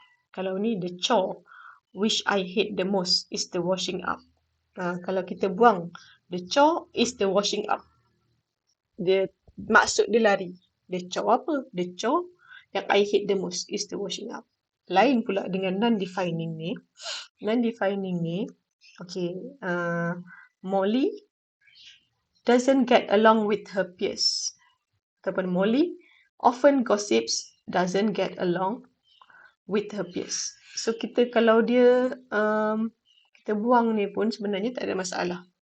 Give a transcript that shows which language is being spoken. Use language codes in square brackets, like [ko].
[ms] Kalau ni [en] the chore which I hate the most is the washing up. [ms] Kalau kita buang [en] the chore is the washing up. [ms] Dia maksud dia lari. [en] The chore [ms] apa? [en] The chore [ms] yang [en] I hate the most is the washing up. [ms] Lain pula dengan non-defining ni. [en] Non-defining [ms] ni, [en] okay, Molly doesn't get along with her peers. [ms] Ataupun [en] Molly often gossips doesn't get along with her peers. So [ms] kita kalau dia kita buang ni pun sebenarnya tak ada masalah.